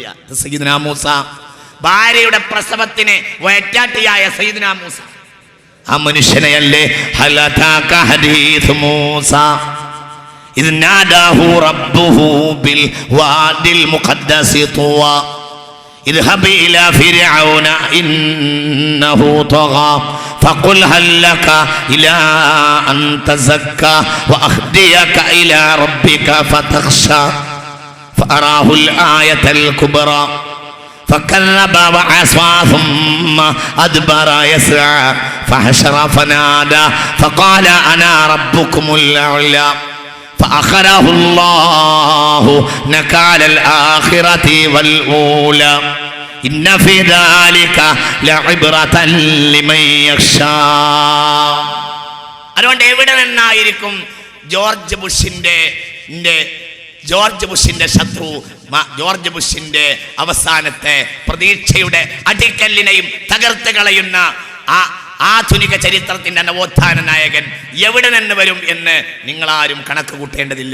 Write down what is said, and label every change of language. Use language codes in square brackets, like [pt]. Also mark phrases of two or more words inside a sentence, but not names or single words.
[ml] സയ്യിദുനാ മൂസ ഭാര്യയുടെ പ്രസവത്തിന് വയറ്റാട്ടിയായ സയ്യിദുനാ മൂസ. ആ മനുഷ്യനെയല്ലേ [ar] هل أتاك حديث موسى إذ ناداه ربه بالواد المقدس طوى اذهب إلى فرعون إنه طغى فقل هل لك إلى أن تزكى وأهديك إلى ربك فتخشى فأراه الآية الكبرى فكذب وعصى ثم أدبر يسعى فحشر فنادى فقال أنا ربكم الأعلى فأخذه الله نكال الآخرة والأولى إن في ذلك لعبرة لمن يخشى. [ml] അതുകൊണ്ട് എവിടെ നിന്നായിരിക്കും ജോർജ് ബുഷിന്റെ ശത്രു, ജോർജ് ബുഷിന്റെ അവസാനത്തെ പ്രതീക്ഷയുടെ അടിക്കല്ലിനെയും തകർത്ത് കളയുന്ന ആധുനിക ചരിത്രത്തിന്റെ നവോത്ഥാന നായകൻ എവിടെ നിന്ന് വരും എന്ന് നിങ്ങളാരും കണക്ക് കൂട്ടേണ്ടതില്ല.